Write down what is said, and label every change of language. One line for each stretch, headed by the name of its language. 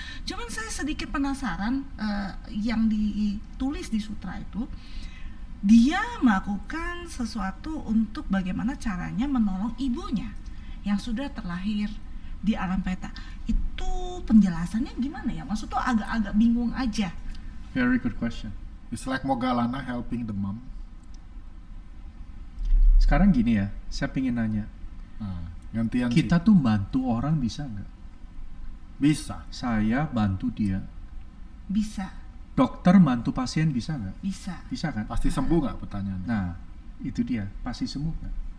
Indonesian: Cuman saya sedikit penasaran yang ditulis di sutra itu, dia melakukan sesuatu untuk bagaimana caranya menolong ibunya yang sudah terlahir di alam peta. Itu penjelasannya gimana ya? Maksud tuh agak-agak bingung aja.
English: Very good question. It's like Mogalana helping the mom.
Indonesian: Sekarang gini ya, saya pengen nanya. Gantian kita tuh bantu orang bisa nggak? Bisa. Saya bantu dia. Bisa. Dokter bantu pasien bisa nggak? Bisa. Bisa kan? Pasti sembuh nggak pertanyaannya? Nah, itu dia. Pasti sembuh nggak?